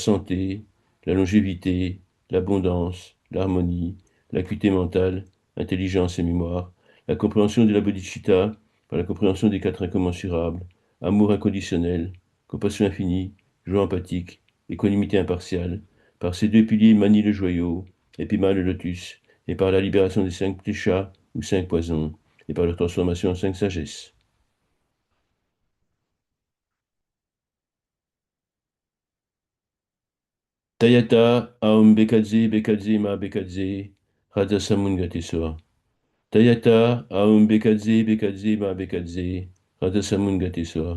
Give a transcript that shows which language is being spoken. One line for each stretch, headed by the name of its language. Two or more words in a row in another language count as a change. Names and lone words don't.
French: santé, la longévité, l'abondance, l'harmonie, l'acuité mentale, l'intelligence et mémoire, la compréhension de la bodhicitta par la compréhension des quatre incommensurables, amour inconditionnel, compassion infinie, joie empathique, équanimité impartiale, par ces deux piliers manie le joyau, et pima le lotus, et par la libération des 5 kleshas ou 5 poisons, et par leur transformation en 5 sagesses.
Sanskrit: Tayata Aum Bekadze Bekadze Ma Bekadze Radha Samungate Soa. Tayata Aum Bekadze Bekadze Ma Bekadze Radha Samungate Soa.